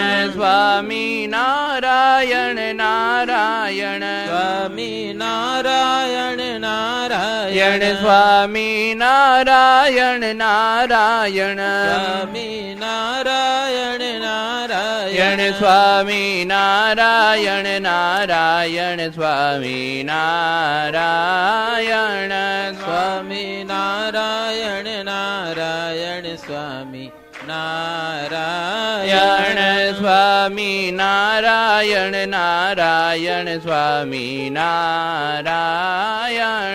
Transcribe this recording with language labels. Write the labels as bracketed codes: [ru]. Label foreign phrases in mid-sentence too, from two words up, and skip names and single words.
[gu] स्वामी नारायण नारायण, स्वामी नारायण नारायण, स्वामी नारायण नारायण, स्वामी नारायण नारायण, નારાયણ સ્વામી નારાયણ નારાયણ સ્વામી નારાયણ સ્વામી નારાયણ નારાયણ સ્વામી નારાયણ સ્વામી નારાયણ નારાયણ સ્વામી નારાયણ